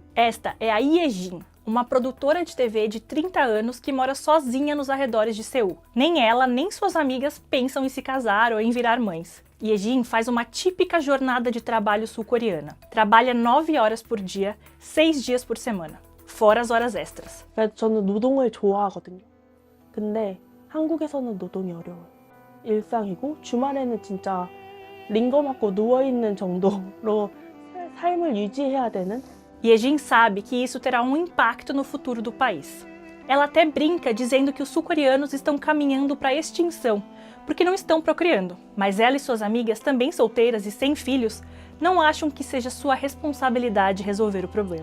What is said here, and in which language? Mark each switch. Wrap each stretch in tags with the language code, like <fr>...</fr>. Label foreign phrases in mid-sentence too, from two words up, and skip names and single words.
<pt>Esta é a Ye Jin, uma produtora de TV de 30 anos que mora sozinha nos arredores de Seul. Nem ela, nem suas amigas pensam em se casar ou em virar mães. Ye Jin faz uma típica jornada de trabalho sul-coreana. Trabalha 9 horas por dia, 6 dias por semana, fora as horas extras.</pt> <ko>저는 노동을 좋아하거든요. 근데 한국에서는 노동이 어려워요. 일상이고 주말에는 진짜 링거 맞고 누워있는 정도로 삶을 유지해야 되는.</ko> <pt>Ye Jin sabe que isso terá um impacto no futuro do país. Ela até brinca dizendo que os sul-coreanos estão caminhando para a extinção, porque não estão procriando. Mas ela e suas amigas, também solteiras e sem filhos, não acham que seja sua responsabilidade resolver o problema.</pt>